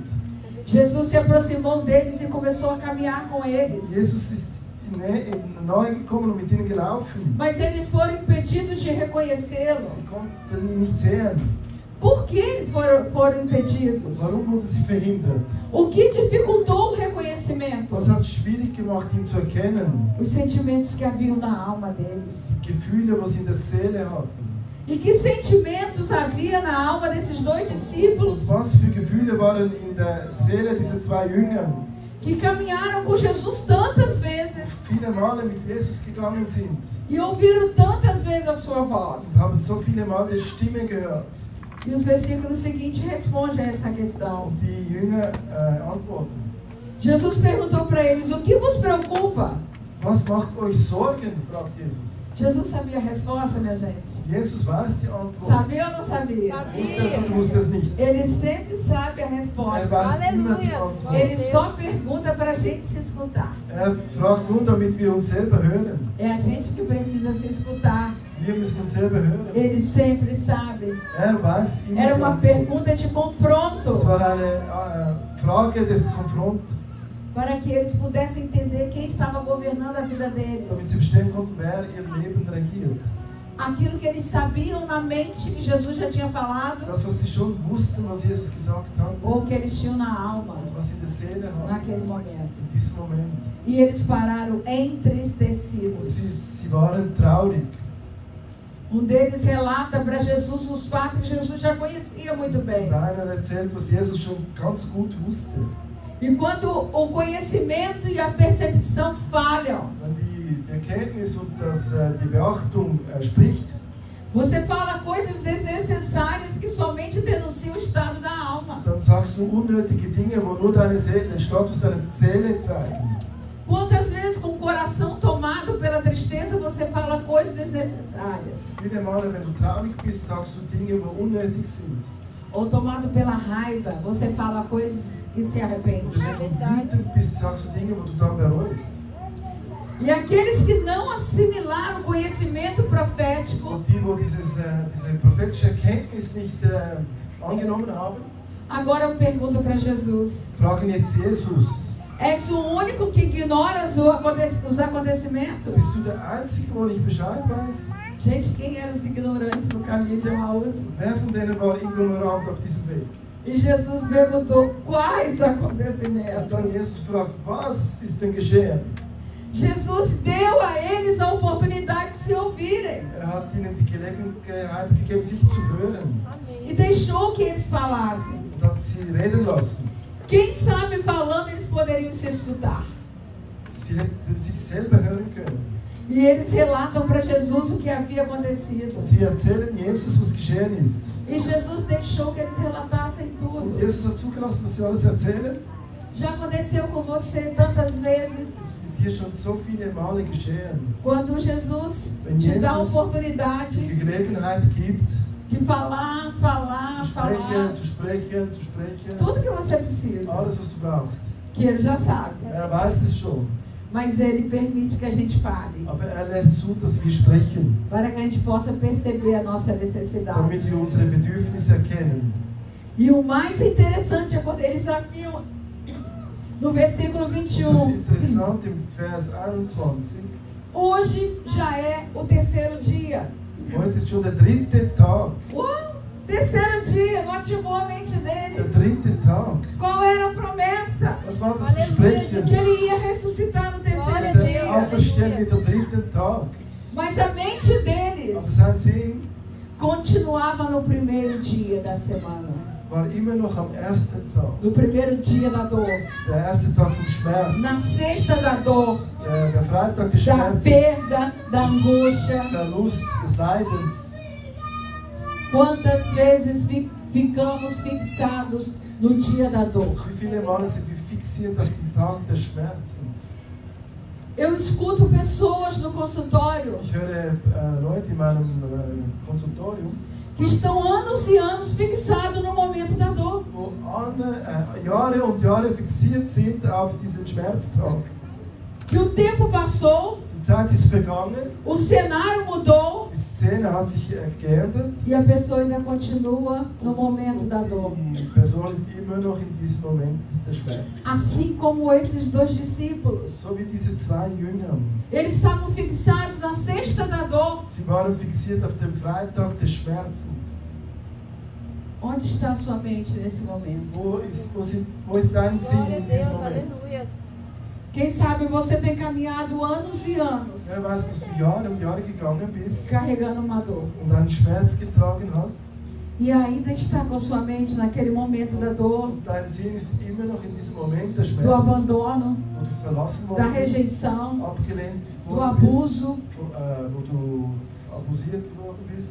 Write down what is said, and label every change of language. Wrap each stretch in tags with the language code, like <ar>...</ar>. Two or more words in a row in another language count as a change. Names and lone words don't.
<pt>Jesus se aproximou deles e começou a caminhar com eles.</pt> <de>Jesus ist nahe gekommen und mit ihnen gelaufen.</de> <pt>Mas eles foram impedidos de reconhecê-lo.</pt> <de>Sie konnten ihn nicht sehen.</de> <pt>Por que foram impedidos?</pt> <de>Warum wurden sie verhindert?</de> <pt>O que dificultou o reconhecimento?</pt> <de>Was hat es schwierig gemacht, ihn zu erkennen?</de> <pt>Os sentimentos que haviam na alma deles.</pt> <de>Die Gefühle, was sie in der Seele hatten.</de> <pt>E que sentimentos havia na alma desses dois discípulos</pt> <de>Was für Gefühle waren in der Seele dieser zwei Jünger,</de> <pt>que caminharam com Jesus tantas vezes</pt> <de>viele Male mit Jesus gegangen sind</de> <pt>e ouviram tantas vezes a sua voz?</pt> <de>und haben so viele Male die Stimme gehört.</de> <pt>E os versículos seguintes respondem a essa questão.</pt> <de>Und die Jünger antworten.</de> <pt>Jesus perguntou para eles: o que vos preocupa?</pt> <de>Was macht euch Sorgen? Fragt Jesus.</de> <pt>Jesus sabia a resposta, minha gente.</pt> <de>Jesus weiß die Antwort.</de> <pt>Sabia ou não sabia?</pt> <de>Wusste es oder wusste es nicht?</de> <pt>Ele sempre sabe a</pt> <de>Er</de> <pt>resposta.</pt> <de>weiß immer die Halleluja. Antwort.</de> <pt>Ele só pergunta para a gente se escutar.</pt> <de>Er fragt nur, damit wir uns selber hören.</de> <pt>É a gente que precisa se escutar.</pt> <de>Wir müssen uns selber hören.</de> <pt>Ele sempre sabe.</pt> <de>Er weiß immer</de> <pt>Era</pt> <de>die</de> <pt>uma</pt> <de>Antwort.</de> <pt>pergunta de confronto,</pt> <de>Es war eine Frage des Konfront,</de> <pt>para que eles pudessem entender quem estava governando a vida</pt> <de>damit</de> <pt>deles.</pt> <de>sie verstehen konnten, wer ihr Leben regiert.</de> <pt>Aquilo que eles sabiam na mente que Jesus já tinha falado,</pt> <de>Das, was sie schon wussten, was Jesus gesagt hat,</de> <pt>ou que eles tinham na alma</pt> <de>und was sie in der Seele haben,</de> <pt>naquele momento.</pt> <de>in diesem Moment.</de> <pt>E eles pararam entristecidos.</pt> <de>Sie waren traurig.</de> <pt>Um deles relata para Jesus os fatos que Jesus já conhecia muito bem.</pt> <de>Und einer erzählt, was Jesus schon ganz gut wusste.</de> <pt>E quando o conhecimento e a percepção falham,</pt> <de>Wenn die Erkenntnis und die Beachtung spricht,</de> <pt>você fala coisas desnecessárias que somente denunciam o estado da alma.</pt> <de>dann sagst du unnötige Dinge, wo nur deine Seele, den Status deiner Seele zeigen.</de> <pt>Quantas vezes com o coração tomado pela tristeza você fala coisas desnecessárias?</pt> <de>Viele Male, wenn du traurig bist, sagst du Dinge, wo unnötig sind.</de> <pt>Ou tomado pela raiva, você fala coisas que se arrepende.</pt> <de>Oder wenn du wütend bist, sagst du Dinge, wo du dann bereust.</de> <pt>E aqueles que não assimilaram o conhecimento profético,</pt> <de>Und die, wo diese prophetische Erkenntnis nicht angenommen haben,</de> <pt>agora eu pergunto para Jesus:</pt> <de>fragen jetzt Jesus,</de> <pt>és o único que ignora os acontecimentos?</pt> <de>bist du der Einzige, wo nicht Bescheid weiß?</de> <pt>Gente, quem eram os ignorantes no caminho de Emaús?</pt> <de>Wer von denen war ignorant auf diesem Weg?</de> <pt>E Jesus perguntou: quais</pt> <de>Und</de> <pt>acontecimentos?</pt> <de>dann Jesus fragt, was ist denn geschehen?</de> <pt>Jesus deu a eles a oportunidade de se ouvirem</pt> <de>Hat ihnen die Gelegenheit gegeben, sich zu hören</de> <pt>e deixou que eles falassem.</pt> <de>und hat sie reden lassen.</de> <pt>Quem sabe falando eles poderiam se escutar.</pt> <de>Sie hätten sich selber hören können.</de> <pt>E eles relatam para Jesus o que havia acontecido.</pt> <de>Und sie erzählen Jesus, was geschehen ist.</de> <pt>E Jesus deixou que eles relatassem</pt> <de>Und</de> <pt>tudo.</pt> <de>Jesus hat zugelassen, dass sie alles erzählen.</de> <pt>Já aconteceu com você tantas vezes.</pt> <de>Das ist mit dir schon so viele Male geschehen.</de> <pt>Quando Jesus</pt> <de>Wenn</de> <pt>te dá a</pt> <de>Jesus</de> <pt>oportunidade</pt> <de>die Gelegenheit gibt,</de> <pt>de falar,</pt> <de>zu sprechen.</de> <pt>tudo que você precisa,</pt> <de>Alles, was du brauchst.</de> <pt>que Ele já sabe.</pt> <de>Weiß es schon.</de> <pt>Mas Ele permite que a gente fale,</pt> <de>Aber lässt zu, dass wir sprechen,</de> <pt>para que a gente possa perceber a nossa necessidade.</pt> <de>damit wir unsere Bedürfnisse erkennen.</de> <pt>E o mais interessante é quando eles afirmam, no versículo</pt> <de>Das</de> <pt>21,</pt> <de>interessant im Vers 21.</de> <pt>hoje já é o terceiro dia.</pt> <de>Heute ist schon der 3. Tag.</de> <pt>Uau! Terceiro dia, não ativou a mente</pt> <de>Der</de> <pt>dele.</pt> <de>3. Tag.</de> <pt>Qual era a promessa?</pt> <de>Was war das Halleluja. Versprechen?</de> <pt>Que ele ia ressuscitar no terceiro Glória a</pt> <de>Dass</de> <pt>dia.</pt> <de>er auferstehen wird am 3. Tag.</de> <pt>Mas a mente</pt> <de>Aber</de> <pt>deles</pt> <de>sein Sinn</de> <pt>continuava no primeiro dia da semana.</pt> <de>war immer noch am 1. Tag.</de> <pt>No primeiro dia da dor.</pt> <de>Der 1. Tag vom Schmerz.</de> <pt>Na sexta da dor.</pt> <de>Der Freitag des</de> <pt>Da</pt> <de>Schmerzes.</de> <pt>perda, da angústia.</pt> <de>Verlust des Leidens.</de> <pt>Quantas vezes ficamos fixados no dia da dor?</pt> <de>Wie viele Male sind wir fixiert auf den Tag des Schmerzens?</de> <pt>Eu escuto pessoas no consultório</pt> <de>Ich höre Leute in meinem Konsultorium,</de> <pt>que estão anos e anos fixados no momento da dor.</pt> <de>wo Jahre und Jahre fixiert sind auf diesen Schmerztag.</de> <pt>Que o tempo passou,</pt> <de>Die Zeit ist vergangen,</de> <pt>o cenário mudou</pt> <de>die Szene hat sich geändert.</de> <pt>e a pessoa ainda continua no momento da dor.</pt> <de>Die Person ist immer noch in diesem Moment des Schmerzes.</de> <pt>Assim como esses dois discípulos.</pt> <de>So wie diese zwei Jünger.</de> <pt>Eles estavam fixados na sexta da dor.</pt> <de>Sie waren fixiert auf dem Freitag des Schmerzens.</de> <pt>Onde está a sua mente nesse momento?</pt> <de>Wo ist dein Sinn</de> <pt>Glória a</pt> <de>in</de> <pt>Deus,</pt> <de>diesem Moment?</de> <pt>aleluia. Quem sabe você tem caminhado anos e anos</pt> <de>Wer weiß, dass du Jahre und Jahre gegangen bist</de> <pt>carregando uma dor.</pt> <de>und einen Schmerz getragen hast</de> <pt>E ainda está com a sua mente naquele momento da dor,</pt> <de>und dein Sinn ist immer noch in diesem Moment der</de> <pt>do</pt> <de>Schmerz,</de> <pt>abandono,</pt> <de>wo du verlassen</de> <pt>da</pt> <de>worden bist,</de> <pt>rejeição,</pt> <de>abgelehnt</de> <pt>do</pt> <de>worden bist,</de> <pt>abuso.</pt> <de>wo du abusiert worden bist,</de>